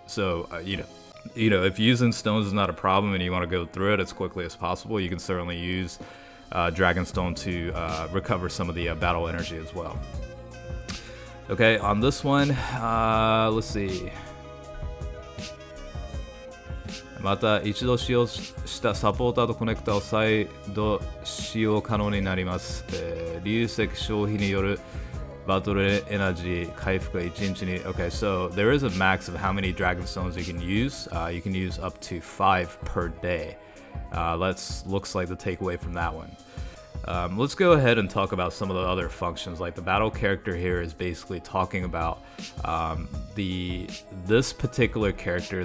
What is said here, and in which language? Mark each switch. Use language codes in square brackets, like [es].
[en] So, if using stones is not a problem and you want to go through it as quickly as possible, you can certainly use Dragonstone to recover some of the battle energy as well. Okay, on this one, let's see. [ja] また一度使用したサポーターとコネクタを再度使用可能になります。流石消費によるバトルエナジー回復が1日に [en] Okay, so there is a max of how many Dragonstones you can use. You can use up to 5 per day. Looks like the takeaway from that one. Let's go ahead and talk about some of the other functions. Like the battle character here is basically talking about this particular character.